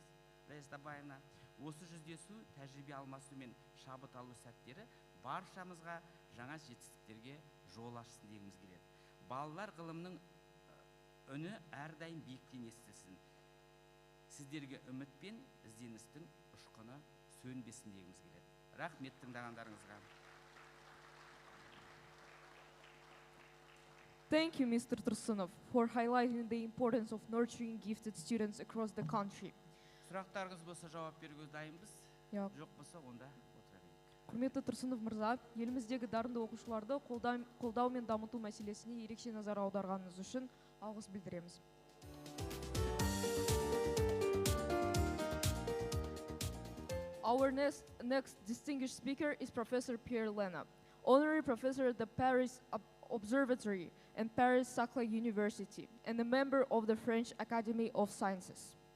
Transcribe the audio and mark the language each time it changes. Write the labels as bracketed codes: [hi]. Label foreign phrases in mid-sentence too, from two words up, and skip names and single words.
[kk] Раиса, осы жүздесу, тәжірибе алмасу мен шабыт алу сәттері баршамызға жаңа жетістіктерге жол ашсын дегіміз келеді. Балалар ғылымның үні әрдайым биіктен естілсін. Сіздерге үміт пен ізденістің ұшқыны сөнбесін дегіміз келеді. Рахмет тыңдағандарыңызға. [en] Thank you, Mr. Tursunov, for highlighting the importance of nurturing gifted students across the country. [kk] Сұрақтарыңыз болса жауап беруге дайынбыз. Жоқ болса онда отыра берейік. Құрметті Тұрсынов мырза, еліміздегі дарынды оқушыларды қолдау мен дамыту мәселесіне ерекше назар аударғаныңыз үшін алғыс білдіреміз. [en] Our next distinguished speaker is Professor Pierre Lena, Honorary Professor at the Paris Observatory and Paris Saclay University, and a member of the French Academy of Sciences.